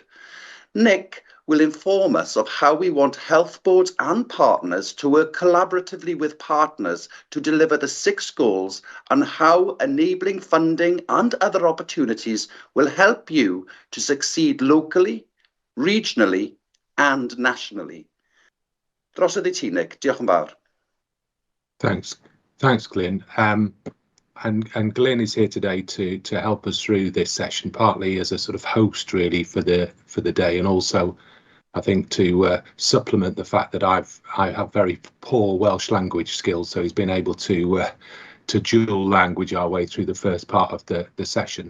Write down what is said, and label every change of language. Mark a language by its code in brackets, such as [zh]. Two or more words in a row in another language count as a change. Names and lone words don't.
[en] Nick will inform us of how we want health boards and partners to work collaboratively with partners to deliver the six goals and how enabling funding and other opportunities will help you to succeed locally, regionally and nationally. [cy] Drosodd I ti, Nick. Diolch yn fawr. [en] Thanks, Glyn. And Glyn is here today to help us through this session, partly as a sort of host really for the day, and also I think to supplement the fact that I have very poor Welsh language skills, so he's been able to dual language our way through the first part of the session.